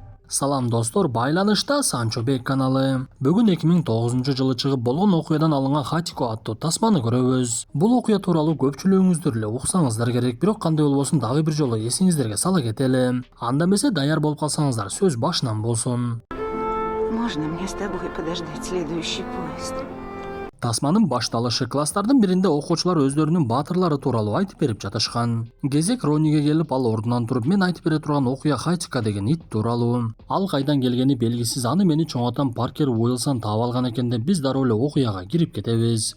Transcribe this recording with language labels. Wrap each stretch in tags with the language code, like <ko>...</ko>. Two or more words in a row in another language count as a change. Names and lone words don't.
<ky>Салам достор, байланышта Санчо Бек каналы. Бүгүн 2009-жылы чыгып болгон окуядан алынган Хатико аттуу тасманы көрөбүз. Бул окуя тууралуу көпчүлүгүңүздөр эле уксаңыздар керек, бирок кандай болбосун дагы бир жолу эсиңиздерге сала кетели. Анда эмесе даяр болуп калсаңыздар, сөз башынан болсун.</ky> <ru>Можно мне с тобой подождать следующий поезд?</ru> <ky>Тасманын башталышы класстардын биринде окуучулар өздөрүнүн баатырлары тууралуу айтып берип жатышкан. Кезек Рониге келип, ал ордунан туруп, мен айтып бере турган окуя Хатико деген ит тууралуу. Ал кайдан келгени белгисиз, аны мени чоң атам Паркер Уилсон таап алган экен деп биз дароо эле окуяга кирип кетебиз.</ky>